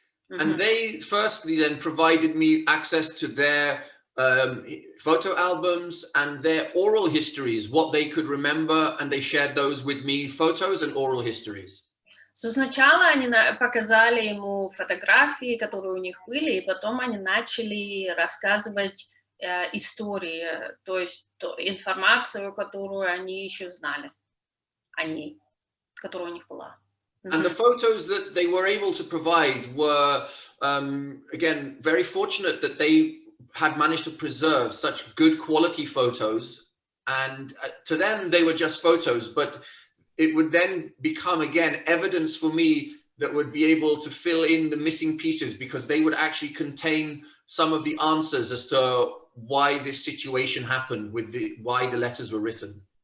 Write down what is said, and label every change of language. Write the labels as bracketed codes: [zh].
[en] And they firstly then provided me access to their photo albums and their oral histories, what they could remember, and they shared those with me, photos and oral histories. [ru] So, сначала они показали ему фотографии, которые у них были, и потом они начали рассказывать истории, то есть информацию, которую они еще знали, которая у них была. [en] And the photos that they were able to provide were, again, very fortunate that they had managed to preserve such good quality photos. And to them, they were just photos, but it would then become, again, evidence for me that would be able to fill in the missing pieces, because they would actually contain some of the answers as to why this situation happened, why the letters were written.